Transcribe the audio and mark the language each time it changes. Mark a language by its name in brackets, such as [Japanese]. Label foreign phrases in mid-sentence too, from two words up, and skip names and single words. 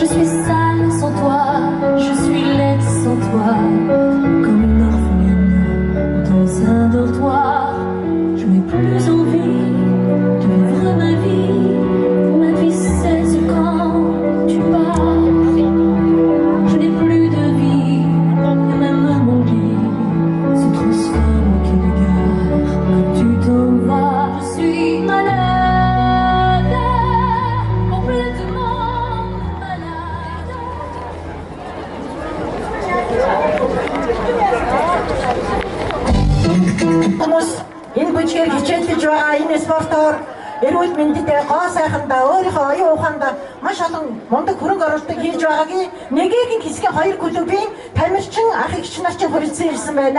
[French] sale sans toi, je suis laide sans toi, comme une orpheline dans un dortoir. Je n'ai plus envie de vivre ma vie cesse quand tu pars. Je n'ai plus de vie, et même mon lit se transforme en quai de gare. Quand tu t'en vas, je suis malade, complètement malade. [Mongolian] Хүмүүс энэ бүжгээр хичээлж байгаа энэ спортоор эрүүл мэндэд гоо сайхандаа өөрийнхөө оюун ухаандаа маш олон мундаг хөрөнгө оруулалт хийж байгаагийн нэгийг хэсгийн хоёр клубын тамирчин ах эгч нар ч хүрэлцэн ирсэн байна.